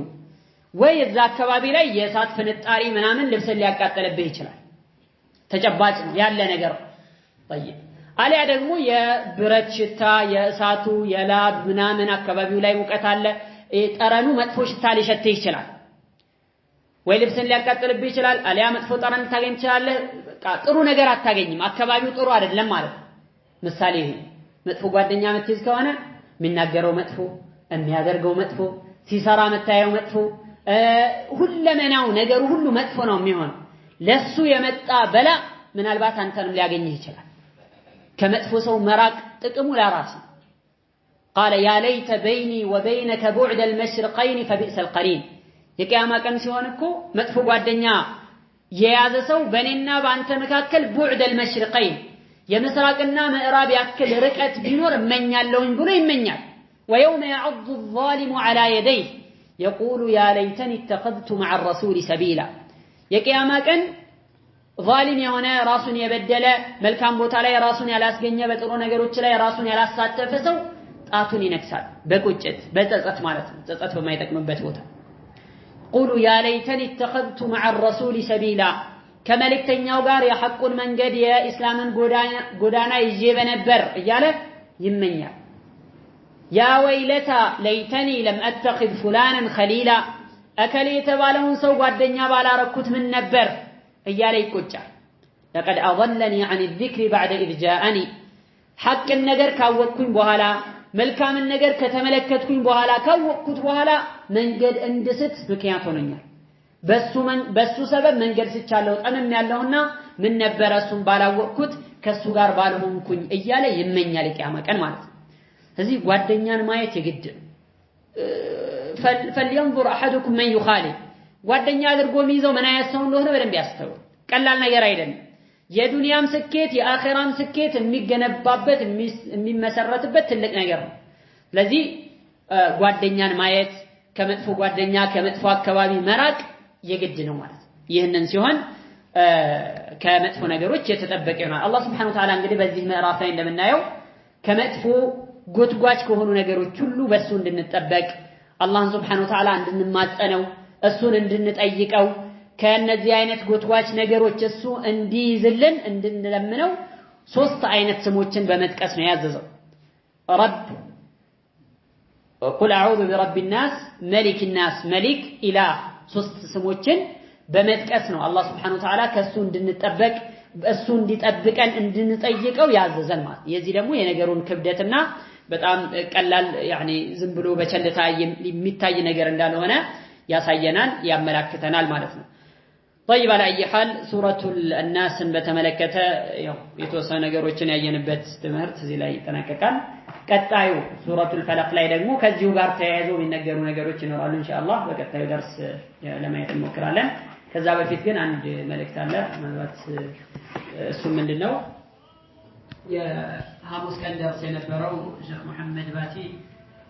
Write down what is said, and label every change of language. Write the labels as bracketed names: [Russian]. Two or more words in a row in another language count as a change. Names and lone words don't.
[Amharic] ወይ እዛ አካባቢ ላይ የእሳት ፍንጣሪ ምናምን ልብስን ሊያቃጥልብህ ይችላል። ተጨባጭ ነው ያለ ነገር طيب አሊያ ደግሞ የብረት ሽታ የእሳቱ የላብ ምናምን አካባቢው ላይ ሙቀት አለ። ጠረኑ መጥፎ ሽታ ሊሸትህ ይችላል ወይ ልብስን ሊያቃጥልብህ ይችላል አልያ መጥፎ ጠረን ታገኝ ይችላል በቃ ጥሩ ነገር አታገኝም አካባቢው ጥሩ አይደለም ማለት ምሳሌ ይሄ መጥፎ ጓደኛ መጥተህ ከሆነ የሚናገረው መጥፎ የሚያደርገው መጥፎ ሲሰራ መታየው መጥፎ ሁለመናው ነገሩ ሁሉ መጥፎ ነው የሚሆነው ለሱ የመጣ በላ ምናልባት አንተንም ሊያገኝህ ይችላል ከመጥፎ ሰው መራቅ ጥቅሙ ለራስ [Arabic] قال يا ليت بيني وبينك بعد المشرقين فبئس القرين [Amharic] የቂያማ ቀን ሲሆን እኮ መጥፎ ጓደኛ የያዘ ሰው በእኔና በአንተ መካከል [Arabic] بعد المشرقين [Amharic] የምስራቅና ምዕራብ ያክል ርቀት ቢኖር እመኛለሁኝ ብሎ ይመኛል [Arabic] ويوم يعض الظالم على يديه يقول يا ليتني اتخذت مع الرسول سبيلا [Amharic] የቂያማ ቀን ዛሊም የሆነ ራሱን የበደለ መልካም ቦታ ላይ ራሱን ያላስገኘ በጥሩ ነገሮች ላይ ራሱን ያላሳተፈ ሰው ጣቱን ይነክሳል በቁጭት በጸጸት ማለት ነው ጸጸት በማይጠቅምበት ቦታ [Arabic] قولوا يا ليتني اتخذت مع الرسول سبيلا [Amharic] ከመልእክተኛው ጋር የሐቁን መንገድ የእስላምን ጎዳና ይዤ በነበር እያለ ይመኛል [Arabic] يا ويلتا ليتني لم اتخذ فلانا خليلا اكل [Amharic] የተባለውን ሰው ጓደኛ ባላረኩት ምን ነበር እያለ ይቆጫል [Arabic] لقد اضلني عن الذكر بعد اذ جاءني حق النجر [Amharic] ካወቅኩኝ በኋላ መልካምን ነገር ከተመለከትኩኝ በኋላ ካወቅኩት በኋላ መንገድ እንድስት ምክንያት ሆነኛል በሱ ሰበብ መንገድ ስቻለው ጠንም ያለውና ምን ነበር እሱን ባላወቅኩት ከሱ ጋር ባልሆንኩኝ እያለ ይመኛል የቂያማ ቀን ማለት ነው እዚህ ጓደኛን ማየት የግድ [Arabic] فلينظر احدكم من يخالف [Amharic] ጓደኛ አድርጎ የሚይዘው ምን አይነት ሰው እንደሆነ በደንብ ያስተውል ቀላል ነገር አይደለም የዱንያም ስኬት የአኺራም ስኬት የሚገነባበት የሚመሰረትበት ትልቅ ነገር ነው ስለዚህ ጓደኛን ማየት ከመጥፎ ጓደኛ ከመጥፎ አካባቢ መራቅ የግድ ነው ማለት ይሄንን ሲሆን ከመጥፎ ነገሮች የተጠበቀ ይሆናል አላህ [Arabic] سبحانه وتعالى [Amharic] እንግዲህ በዚህ ምዕራፍ ላይ እንደምናየው ከመጥፎ ጎትጓች ከሆኑ ነገሮች ሁሉ በሱ እንድንጠበቅ አላህን [Arabic] سبحانه وتعالى [Amharic] እንድንማጸነው እሱን እንድንጠይቀው ከነዚህ አይነት ጎትጓች ነገሮች እሱ እንዲይዝልን እንድንለምነው ሶስት አይነት ስሞችን በመጥቀስ ነው ያዘዘው ረብ [Arabic] قل اعوذ برب الناس ملك الناس ملك اله [Amharic] ሶስት ስሞችን በመጥቀስ ነው አላህ [Arabic] سبحانه وتعالى [Amharic] ከሱ እንድንጠበቅ እሱ እንዲጠብቀን እንድንጠይቀው ያዘዘን ማለት የዚህ ደግሞ የነገሩን ክብደትና በጣም ቀላል يعني ዝም ብሎ በቸልታ የሚታይ ነገር እንዳልሆነ ያሳየናል ያመላክተናል ማለት ነው [Arabic] طيب على اي حال سوره الناس [Amharic] በተመለከተ የተወሰነ ነገሮችን ያየንበት ትምህርት እዚህ ላይ ተጠናቀቃል ቀጣዩ ሱረቱል ፈለቅ ላይ ደግሞ ከዚሁ ጋር ተያይዞ የሚነገሩ ነገሮች ይኖራሉ ኢንሻአላህ በቀጣዩ ደርስ ለማየት እንሞክራለን ከዛ በፊት ግን አንድ መልእክት አለ ማለት እሱ ምንድነው የሐሙስ ቀን ደርስ የነበረው ሼክ መሐመድ ባቲ